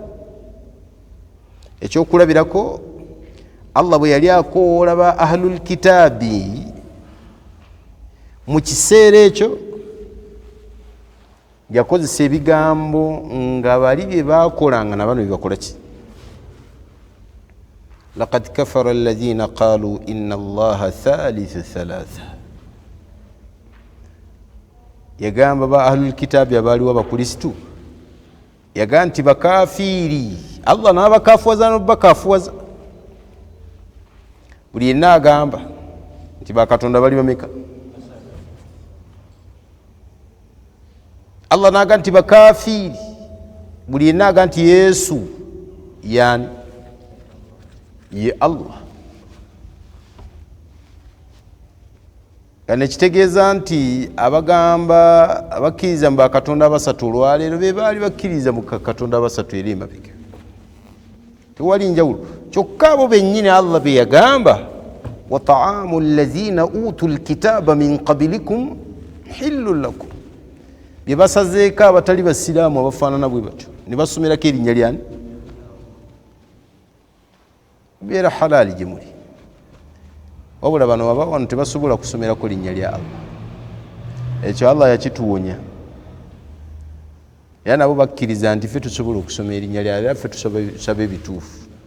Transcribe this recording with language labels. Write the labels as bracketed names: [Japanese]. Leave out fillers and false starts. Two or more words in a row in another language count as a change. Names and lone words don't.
[Ganda] ekyokulabirako Allah bwe yali akoola ba [Arabic] أهل الكتاب [Ganda] mu kiseera ekyo yakozesa ebigambo nga bali bye bakolanga na bano byebakola ki. [Arabic] لقد كفر الذين قالوا إن الله ثالث ثلاثة. [Ganda] yagamba ba [Arabic] أهل الكتاب [Ganda] abaaliwo abakristu, yagamba nti bakafiiri. Allah n'abakafuwaza n'obakafuwaza. buli yenna agamba nti bakatonda bali bameka. Allah n'agamba nti bakafiiri, buli yenna agamba nti Yesu yani ye Allah. kane kitegeeza nti abagamba abakkiriza mu bakatonda abasatu olwaleero be baali bakkiriza mu katonda abasatu eri emabega, tewali njawulo. kyokka abo bennyini Allah be yagamba [Arabic] وطعام الذين أوتوا الكتاب من قبلكم حل لكم, [Ganda] bye basazeeko abatali basiraamu abafaanana bwe batyo ne basomerako erinnya lyani beera halaali gye muli. wabula bano baba wano tebasobola kusomerako linnya lya Allah. ekyo Allah yakituwonya, era nabo bakkiriza nti ffe tusobola okusoma erinnya lya Allah, ffe tusaba ebituufu.